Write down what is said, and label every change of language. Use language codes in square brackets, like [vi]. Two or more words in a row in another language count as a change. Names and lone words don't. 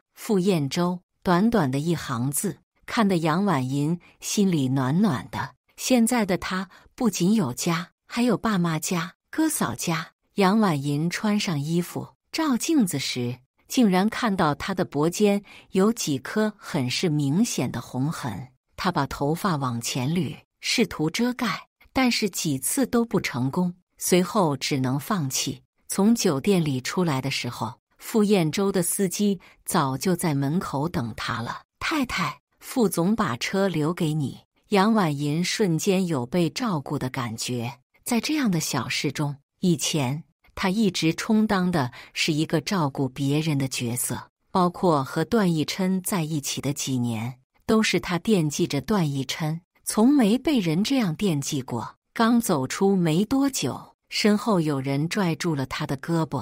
[zh] 傅燕洲短短的一行字，看得楊婉銀心裡暖暖的。現在的她不僅有家，還有爸媽家、哥嫂家。楊婉銀穿上衣服，照鏡子時，竟然看到她的脖肩有幾顆很是明顯的紅痕。她把頭髮往前捋，試圖遮蓋，但是幾次都不成功，隨後只能放棄。從酒店裡出來的時候，傅燕洲的司機早就在門口等他了。“太太，傅總把車留給你。” 楊婉銀瞬間有被照顧的感覺。在這樣的小事中，以前她一直充當的是一個照顧別人的角色，包括和段奕琛在一起的幾年，都是她惦記着段奕琛，從沒被人這樣惦記過。剛走出沒多久，身後有人拽住了她的胳膊。